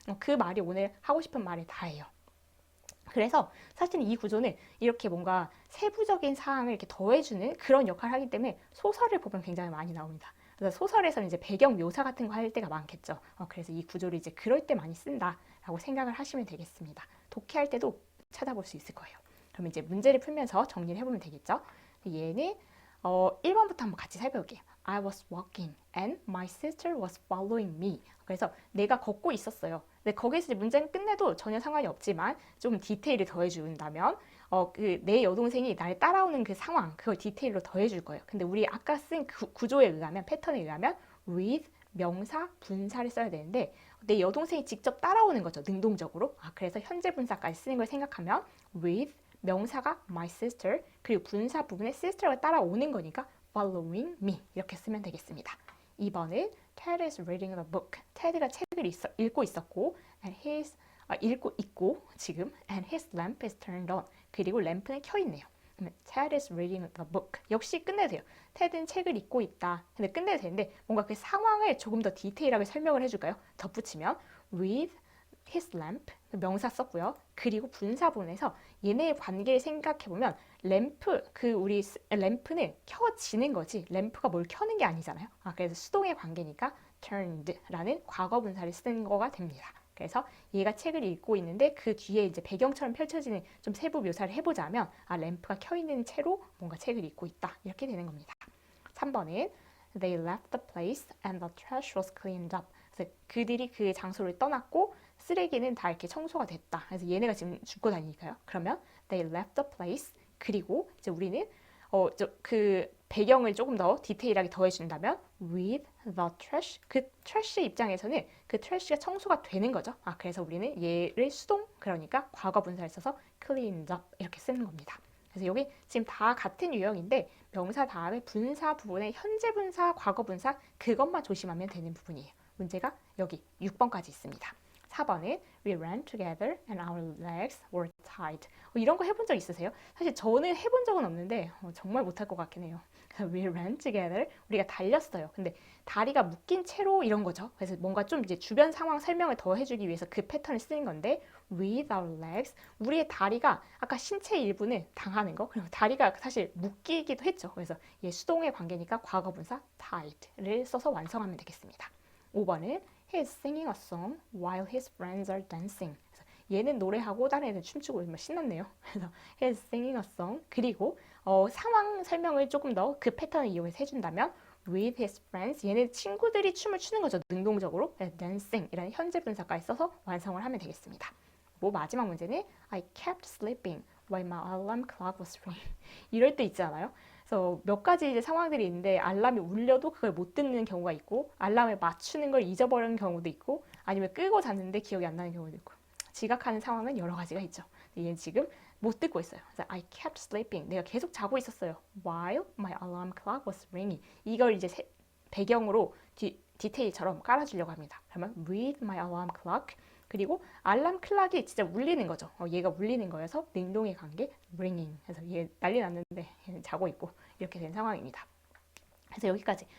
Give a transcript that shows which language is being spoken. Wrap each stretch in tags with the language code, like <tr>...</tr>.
<ko>그 말이 오늘 하고 싶은 말이 다예요. 그래서 사실 이 구조는 이렇게 뭔가 세부적인 사항을 이렇게 더해주는 그런 역할을 하기 때문에 소설을 보면 굉장히 많이 나옵니다. 그래서 소설에서는 이제 배경 묘사 같은 거 할 때가 많겠죠. 그래서 이 구조를 이제 그럴 때 많이 쓴다라고 생각을 하시면 되겠습니다. 독해할 때도 찾아볼 수 있을 거예요. 그럼 이제 문제를 풀면서 정리를 해보면 되겠죠. 얘는 1번부터 한번 같이 살펴볼게요.</ko> <en>I was walking and my sister was following me.</en> <ko>그래서 내가 걷고 있었어요. 근데 거기서 문제는 끝내도 전혀 상관이 없지만 좀 디테일을 더해준다면 내 여동생이 날 따라오는 그 상황 그걸 디테일로 더해줄 거예요. 근데 우리 아까 쓴 구조에 의하면 패턴에 의하면 with 명사 분사를 써야 되는데 내 여동생이 직접 따라오는 거죠. 능동적으로. 그래서 현재 분사까지 쓰는 걸 생각하면 with 명사가 my sister 그리고 분사 부분에 sister가 따라오는 거니까</ko> <en>following me</en> <ko>이렇게 쓰면 되겠습니다. 2번은</ko> <en>Ted is reading a book.</en> <ko>테드가 책을 읽고 있었고 and 읽고 있고 지금</ko> <en>and his lamp is turned on.</en> <ko>그리고 램프는 켜 있네요. 그러면</ko> <en>Ted is reading a book.</en> <ko>역시 끝내도 돼요. 테드는 책을 읽고 있다. 근데 끝내도 되는데 뭔가 그 상황을 조금 더 디테일하게 설명을 해줄까요? 덧붙이면 with his lamp 명사 썼고요. 그리고 분사 부분에서 얘네의 관계를 생각해보면 우리 램프는 켜지는 거지 램프가 뭘 켜는 게 아니잖아요. 그래서 수동의 관계니까 turned라는 과거 분사를 쓴 거가 됩니다. 그래서 얘가 책을 읽고 있는데 그 뒤에 이제 배경처럼 펼쳐지는 좀 세부 묘사를 해보자면 램프가 켜 있는 채로 뭔가 책을 읽고 있다 이렇게 되는 겁니다. 3번은</ko> <en>They left the place and the trash was cleaned up.</en> <ko>그래서 그들이 그 장소를 떠났고 쓰레기는 다 이렇게 청소가 됐다. 그래서 얘네가 지금 죽고 다니니까요. 그러면</ko> <en>they left the place</en> <ko>그리고 이제 우리는 그 배경을 조금 더 디테일하게 더해준다면</ko> <en>with the trash</en> <ko>그 trash 입장에서는 그 trash가 청소가 되는 거죠. 그래서 우리는 얘를 수동 그러니까 과거 분사를 써서 cleaned up 이렇게 쓰는 겁니다. 그래서 여기 지금 다 같은 유형인데 명사 다음에 분사 부분에 현재 분사, 과거 분사 그것만 조심하면 되는 부분이에요. 문제가 여기 6번까지 있습니다. 4번은</ko> <en>We ran together and our legs were tied.</en> <ko>이런 거 해본 적 있으세요? 사실 저는 해본 적은 없는데 정말 못할 것 같긴 해요.</ko> <en>We ran together.</en> <ko>우리가 달렸어요. 근데 다리가 묶인 채로 이런 거죠. 그래서 뭔가 좀 이제 주변 상황 설명을 더 해주기 위해서 그 패턴을 쓰는 건데</ko> <en>with our legs.</en> <ko>우리의 다리가 아까 신체 일부는 당하는 거. 그리고 다리가 사실 묶이기도 했죠. 그래서 얘 수동의 관계니까 과거분사 tied를 써서 완성하면 되겠습니다. 5번은</ko> <en>He's singing a song while his friends are dancing.</en> <ko>그래서 얘는 노래하고 다른 애들 춤추고 정말 신났네요. 그래서</ko> <en>He's singing a song.</en> <ko>그리고 상황 설명을 조금 더 그 패턴을 이용해서 해준다면</ko> <en>with his friends.</en> <ko>얘네 친구들이 춤을 추는 거죠. 능동적으로. dancing 이라는 현재 분사까지 써서 완성을 하면 되겠습니다. 마지막 문제는</ko> <en>I kept sleeping while my alarm clock was ringing.</en> <ko>이럴 때 있지 않아요? 그래서 몇 가지 이제 상황들이 있는데 알람이 울려도 그걸 못 듣는 경우가 있고 알람에 맞추는 걸 잊어버리는 경우도 있고 아니면 끄고 잤는데 기억이 안 나는 경우도 있고 지각하는 상황은 여러 가지가 있죠. 얘는 지금 못 듣고 있어요. 그래서</ko> <en>I kept sleeping.</en> <ko>내가 계속 자고 있었어요.</ko> <en>While my alarm clock was ringing.</en> <ko>이걸 이제 배경으로 디테일처럼 깔아주려고 합니다. 그러면</ko> <en>with my alarm clock</en> <ko>그리고 알람 클락이 진짜 울리는 거죠. 얘가 울리는 거여서 능동의 관계 ringing. 그래서 얘 난리 났는데 얘는 자고 있고 이렇게 된 상황입니다. 그래서 여기까지.</ko>